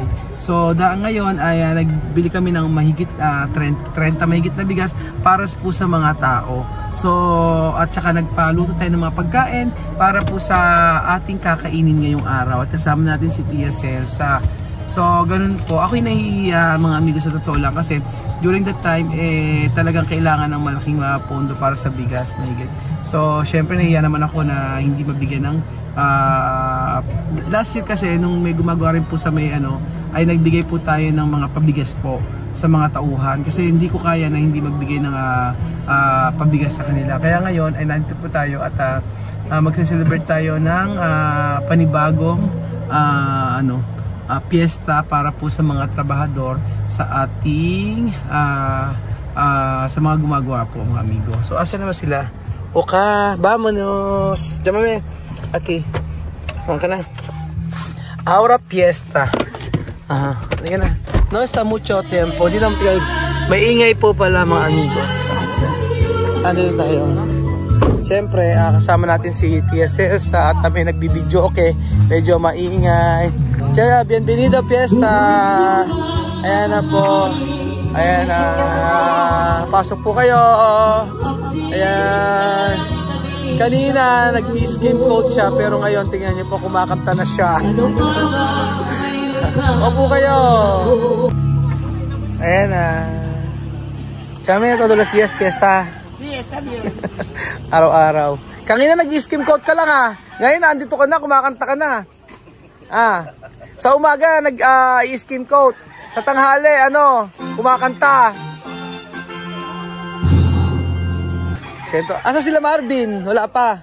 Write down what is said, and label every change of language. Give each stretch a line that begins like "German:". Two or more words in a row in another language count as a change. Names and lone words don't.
Filipino: So ngayon ay nagbili kami ng mahigit 30 mahigit na bigas para po sa mga tao. So at saka nagpaluto tayo ng mga pagkain para po sa ating kakainin ngayong araw. At kasama natin si Tia Celsa. So ganun po, ako'y nahihiya mga amigo sa totoo lang kasi
English: during that time
Filipino: talagang kailangan ng malaking pondo para sa bigas. So syempre nahihiya naman ako na hindi mabigyan ng
English: last year
Filipino: kasi nung may gumagawa rin po sa may ay nagbigay po tayo ng mga pabigas po sa mga tauhan kasi hindi ko kaya na hindi magbigay ng pabigas sa kanila. Kaya ngayon ay nandito po tayo at magse-celebrate tayo ng panibagong fiesta para po sa mga trabahador sa ating sa mga gumagawa po mga amigo. So asa naman sila?
Spanish: Oka, vámonos. Llámame. Okay.
Filipino: Kumain ka na.
Spanish: Ahora fiesta.
Filipino: Ayan na.
Spanish: No está mucho tiempo.
Filipino: Di naman tayo. May ingay po pala mga amigos. Ano tayo? Siyempre, kasama natin si Tia Celsa at may nagbibideo. Okay. Medyo maingay.
Spanish: Tiyara, bienvenido fiesta.
Filipino: Ayan na po. Ayan na. Pasok po kayo. Ayan. Kanina nag-skin coat siya pero ngayon tingnan niyo po kumakanta na siya. Opo kayo. Ayan na.
Spanish: Chame, todos los días fiesta. Sí, está bien.
Filipino: Araw-araw. Kanina nag-skin coat ka lang Ngayon andito ka na, kumakanta ka na. Sa umaga nag-skin coat. Sa tanghali kumakanta. Asa sila Marvin? Wala pa.